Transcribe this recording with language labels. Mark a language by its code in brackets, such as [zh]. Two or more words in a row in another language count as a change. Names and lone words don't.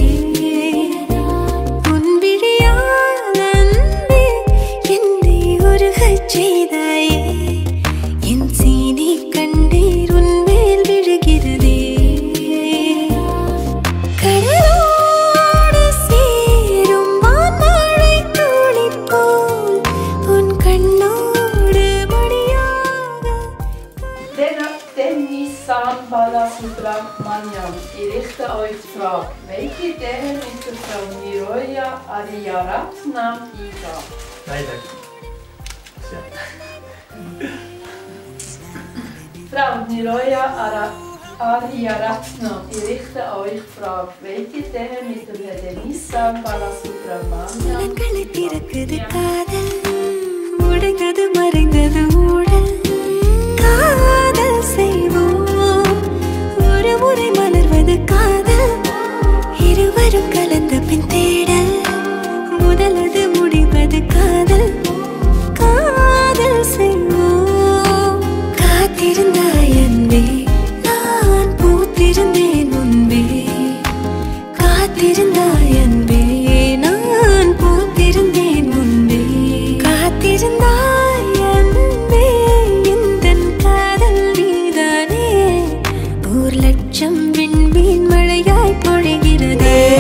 [ta] உன் விழியால் அன்பே என்னை உருகச் செய்தாயே என் சீனி கண்ணீர் உன் மேல் விழுகிறதே கடலோடு சேரும் வான்மழை துளி போல் [de] Nissan Balasubramanian, ich richte euch die Frage, welche Ideen mit der Frau Niroya Ariyaratnam eingehen? Leider. Frau Niroya Ariyaratnam, ich richte euch die Frage, welche Ideen mit der Nissan Balasubramanian eingehen? [ta] காதல் செய்வோம் ஒரு முறை மலர்வது காதல் இருவரும் கலந்த பின் தேடல் முதலது முடிவது காதல் காதல் செய்வோம் காத்திருந்தாய் அன்பே நான் பூத்திருந்தேன் முன்பே காத்திருந்தாய் அன்பே நான் பூத்திருந்தேன் முன்பே காத்திருந்தாய் விண்மீன் மழையாய் பொழிகிறதே